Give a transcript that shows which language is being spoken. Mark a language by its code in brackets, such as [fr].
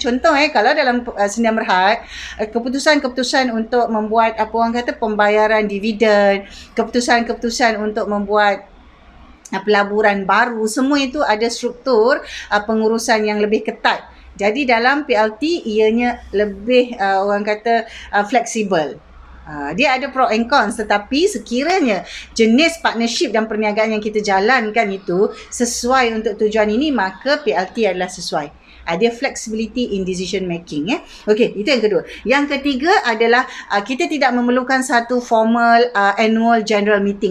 [ms] Contoh kalau dalam sendian berhad, keputusan-keputusan untuk membuat orang kata pembayaran dividen, keputusan-keputusan untuk membuat pelaburan baru, semua itu ada struktur pengurusan yang lebih ketat. Jadi dalam PLT ianya lebih orang kata fleksibel. Dia ada pro and cons, tetapi sekiranya jenis partnership dan perniagaan yang kita jalankan itu sesuai untuk tujuan ini, maka PLT adalah sesuai. [en] Ada flexibility in decision making. [ms] Okey, itu yang kedua. Yang ketiga adalah kita tidak memerlukan satu [en] formal annual general meeting.